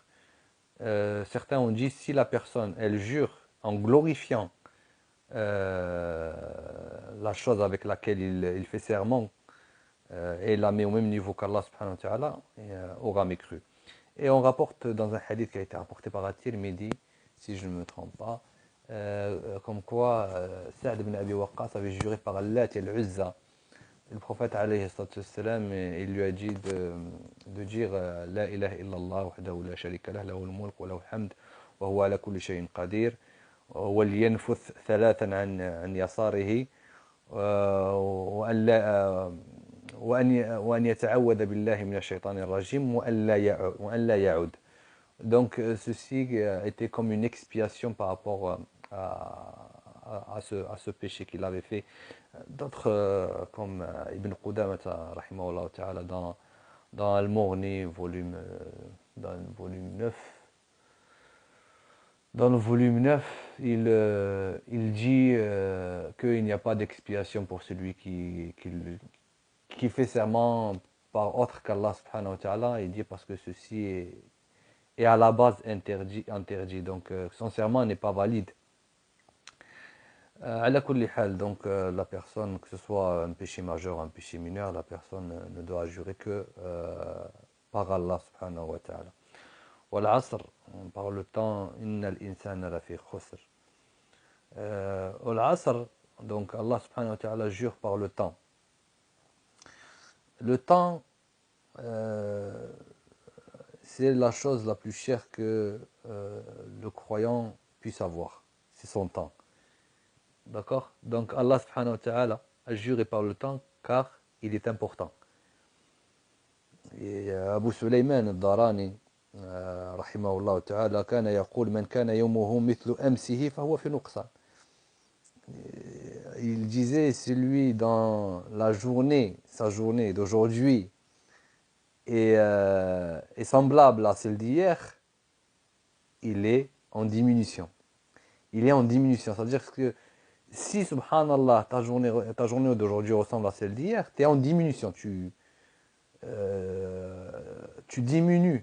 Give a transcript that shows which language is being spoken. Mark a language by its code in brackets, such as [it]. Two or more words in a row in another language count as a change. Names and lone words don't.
[fr] Certains ont dit, si la personne, elle jure en glorifiant la chose avec laquelle il fait serment, et la met au même niveau qu'Allah [ar] سبحانه وتعالى, [fr] aura mécru. Et on rapporte dans un hadith qui a été rapporté par At-Tirmidhi, si je ne me trompe pas, comme quoi Sa'd ibn Abi Waqqas avait juré par Allah et l'Uzza. Le prophète [ar] عليه الصلاة والسلام, [fr] il lui a dit de dire [ar] لا إله إلا الله وحده لا شريك له له الملك وله الحمد وهو على كل شيء قدير وليتفل ثلاثا عن يساره وأن لا وأن يتعوذ بالله من الشيطان الرجيم وأن لا يعود. [fr] Donc ceci était comme une expiation par rapport à ce péché qu'il avait fait. D'autres comme Ibn Qudamah [ar] رحمه الله تعالى [fr] dans Al-Mughni dans le volume 9. Dans le volume 9, il dit qu'il n'y a pas d'expiation pour celui qui fait serment par autre qu'Allah [ar] سبحانه وتعالى. [fr] Il dit parce que ceci est à la base interdit. Donc son serment n'est pas valide. [ar] على كل حال, [fr] donc la personne, que ce soit un péché majeur ou un péché mineur, la personne ne doit jurer que par [ar] الله سبحانه وتعالى. والعصر, [fr] par le temps, [ar] إن الإنسان لفي خسر. والعصر, [fr] donc [ar] الله سبحانه وتعالى [fr] jure par le temps. Le temps, c'est la chose la plus chère que le croyant puisse avoir. C'est son temps. D'accord? Donc [ar] الله سبحانه وتعالى [fr] a juré par le temps car il est important. [ar] Et Abu Sulayman al-Darani, رحمه الله تعالى, كان يقول من كان يومه مثل أمسه فهو في نقصان. [fr] Il disait, celui dans la journée, sa journée d'aujourd'hui est semblable à celle d'hier, il est en diminution. Il est en diminution, c'est-à-dire que si, subhanallah, ta journée d'aujourd'hui ressemble à celle d'hier, tu es en diminution, tu diminues.